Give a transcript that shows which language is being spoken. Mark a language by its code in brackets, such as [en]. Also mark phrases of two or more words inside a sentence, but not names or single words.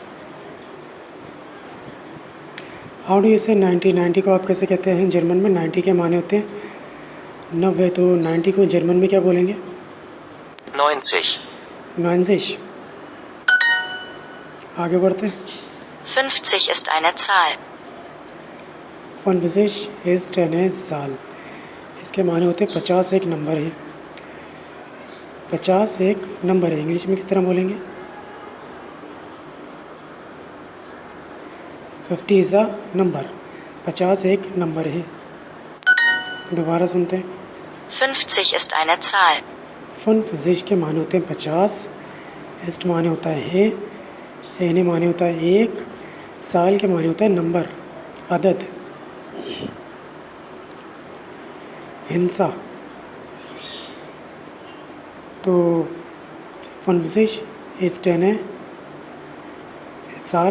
[en] How do you say 90? [hi] 90 को आप कैसे कहते हैं जर्मन में? 90 के माने होते हैं 90। तो 90 को जर्मन में क्या बोलेंगे? 90. 90। आगे बढ़ते हैं। [de] 50 ist eine Zahl. 50 ist eine Zahl। [hi] इसके माने होते हैं 50 एक नंबर है। 50 एक नंबर है। इंग्लिश में किस तरह बोलेंगे? [en] 50 is a number. [hi] 50 एक नंबर है। दोबारा सुनते हैं। [de] 50 ist eine Zahl. [hi] 50 के माने होते हैं 50। इस्ट माने होता है एने माने होता है एक। साल के माने होता है नंबर, अदद, हिंसा। [de] तो 50 ist eine Zahl.